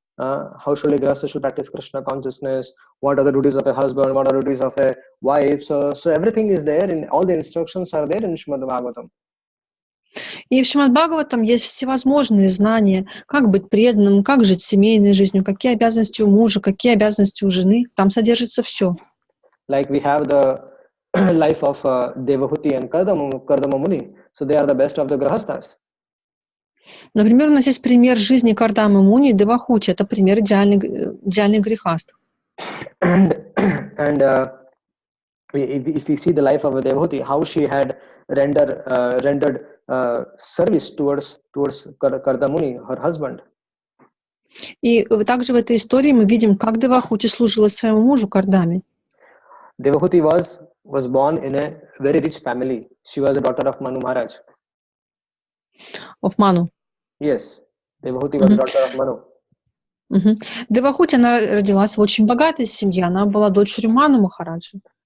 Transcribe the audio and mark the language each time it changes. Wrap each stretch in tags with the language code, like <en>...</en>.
<en>How should a Grihastha should practice Krishna consciousness? What are the duties of a husband? What are the duties of a wife? So everything is there. In all the instructions are there in Shrimad Bhagavatam.</en> <ru>И в Шримад Бхагаватам есть всевозможные знания, как быть преданным, как жить семейной жизнью, какие обязанности у мужа, какие обязанности у жены. Там содержится все.</ru> <en>Like we have the life of Devahuti and Kardama Muni. So they are the best of the Grihasthas.</en> <ru>Например, у нас есть пример жизни Кардамы Муни и Девахути. Это пример идеальных грехаств.</ru> <en>And if we see the life of Devahuti, how she had rendered service towards Kardamuni, her husband.</en> <ru>И также в этой истории мы видим, как Девахути служила своему мужу Кардаме.</ru> <en>Devahuti was born in a very rich family. She was a daughter of Manu Maharaj. Of Manu. Yes, Devahuti was a daughter of Manu.</en> <ru>Девахути, она родилась в очень богатой семье. Она была дочерью Ману Махараджа.</ru>